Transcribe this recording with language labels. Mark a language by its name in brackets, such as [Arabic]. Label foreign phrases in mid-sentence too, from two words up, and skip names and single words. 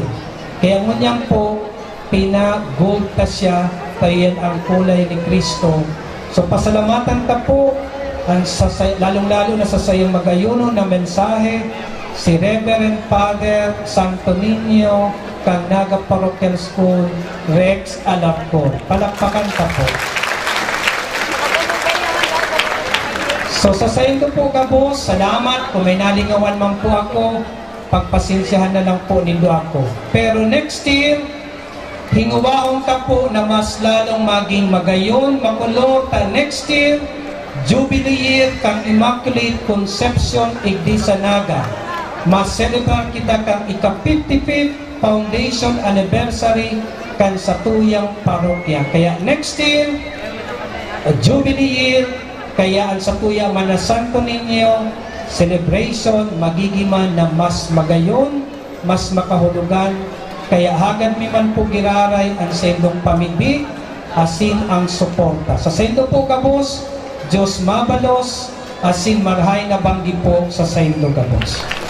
[Bikol] Kaya ngunyan po, pinag-gold ta siya, kaya ang kulay ni Kristo. So pasalamatan ka po, lalong-lalo na sa sayang magayuno na mensahe, si Reverend Father Santo Niño, kang Naga Parochial School, Rex Alapco. Palakpakan ka po. So sa sayang po ka po, salamat. Kung may nalingawan man po ako, pagpasensyahan na lang po nindo ako. Pero [English] next year, [Bikol] hinguwaon ka po na mas lalong maging magayon, makulo, ta [English] next year, Jubilee year [Bikol] kang Immaculate Conception Iglesia Naga. Mas-celebrate kita kang ika-55th [English] Foundation Anniversary [Bikol] kan sa tuyang parokya. Kaya [English] next year, Jubilee year, [Bikol] kaya ang sa tuyang Mana Santo Niño celebration magigiman na mas magayon, mas makahulugan. Kaya hagad mi man po giraray ang sendong pamigbi, asin ang suporta. Sa sendo po kabos, Diyos mabalos, asin marhay na banggi po sa sendo kabos.